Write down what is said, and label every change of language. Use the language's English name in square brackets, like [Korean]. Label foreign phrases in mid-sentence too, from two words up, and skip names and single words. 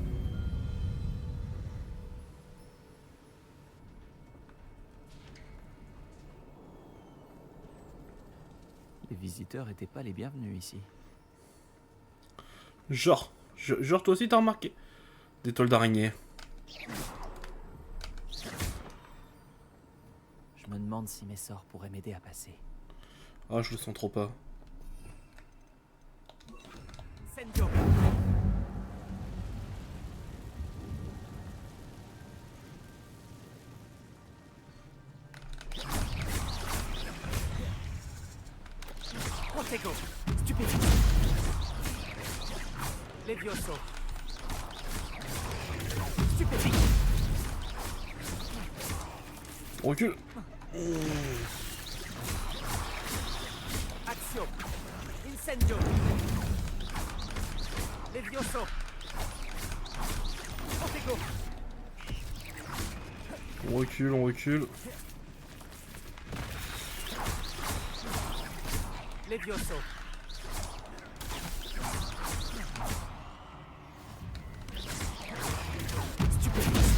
[French] Les visiteurs étaient pas les bienvenus ici. Genre, toi aussi t'as remarqué. Des toiles d'araignée. Je me demande si mes sorts pourraient m'aider à passer. Ah, je le sens trop pas. Incendio. Protego. Stupide. Levioso. Stupide. On recule. Action. Incendio. Levioso. Protego. On recule, on recule. Levioso. Stupide.